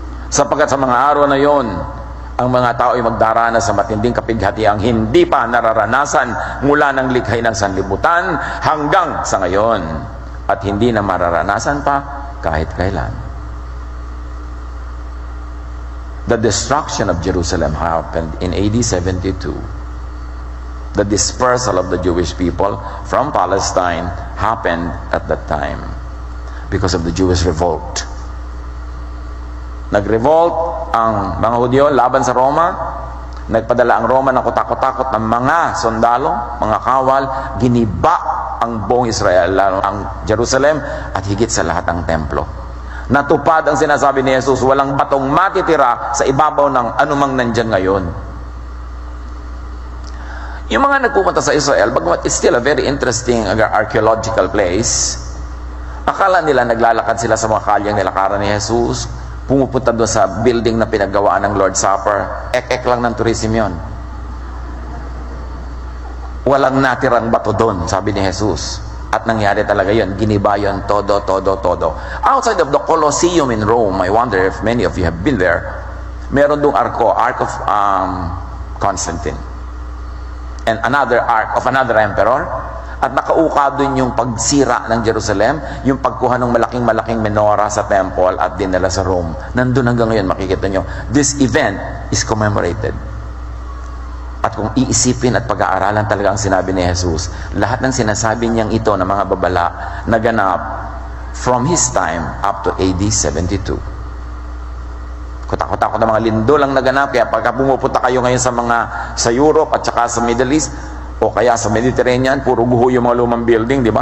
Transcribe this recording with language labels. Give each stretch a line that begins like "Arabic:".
Filipino: Sapagkat sa mga araw na yon, ang mga tao ay magdaranas sa matinding kapighatiang hindi pa nararanasan mula ng likhay ng sanlibutan hanggang sa ngayon, at hindi na mararanasan pa kahit kailan.
English: The destruction of Jerusalem happened in AD 72. The dispersal of the Jewish people from Palestine happened at that time because of the Jewish revolt.
Filipino: Nag-revolt ang mga Hudyo laban sa Roma. Nagpadala ang Roma ng kutakot-takot ng mga sundalo, mga kawal. Giniba ang buong Israel, lalo ang Jerusalem, at higit sa lahat ang templo. Natupad ang sinasabi ni Jesus, walang batong matitira sa ibabaw ng anumang nandyan ngayon. Yung mga nagpupunta sa Israel, bagamat
English: it's still a very interesting archaeological place,
Filipino: akala nila naglalakad sila sa mga kalyang nilakaran ni Jesus, pumupunta doon sa building na pinaggawaan ng Lord's Supper. Ek-ek lang ng tourism yon. Walang natirang bato doon, sabi ni Jesus. At nangyari talaga yun. Giniba yun, todo.
English: Outside of the Colosseum in Rome, I wonder if many of you have been there, meron doong Ark of Constantine. And another ark of another emperor.
Filipino: At nakauka doon yung pagsira ng Jerusalem, yung pagkuha ng malaking menora sa temple at dinala sa Rome. Nandun hanggang ngayon, makikita nyo.
English: This event is commemorated.
Filipino: At kung iisipin at pag-aaralan talaga ang sinabi ni Jesus, lahat ng sinasabi niyang ito ng mga babala naganap
English: from His time up to AD 72.
Filipino: Kutakot-takot na mga lindol ang naganap. Kaya pagka pumupunta kayo ngayon sa Europe at saka sa Middle East, o kaya sa Mediterranean, puro guho yung mga lumang building, di ba?